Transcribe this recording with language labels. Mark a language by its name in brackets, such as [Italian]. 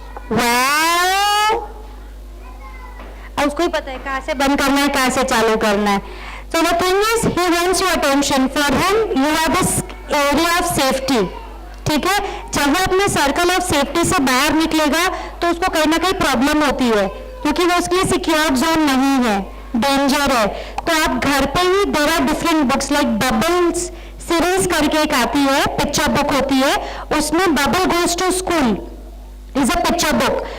[Hindi] वाह, अब उसको ही पता है कहाँ से बंद करना है, कहाँ से चालू करना है। [English] So the thing is, he wants your attention. For him, you have this area of safety. [Hindi] ठीक है, जब वो अपने सर्कल ऑफ सेफ्टी से बाहर निकलेगा तो उसको कहीं ना कहीं प्रॉब्लम होती है, क्योंकि वो उसके लिए सिक्योर जोन नहीं है, डेंजर है। तो आप घर पे ही, [English] there are different books like bubbles series [Hindi] करके एक आती है, पिक्चर बुक होती है, उसमें [English] Bubble goes to school is a picture book.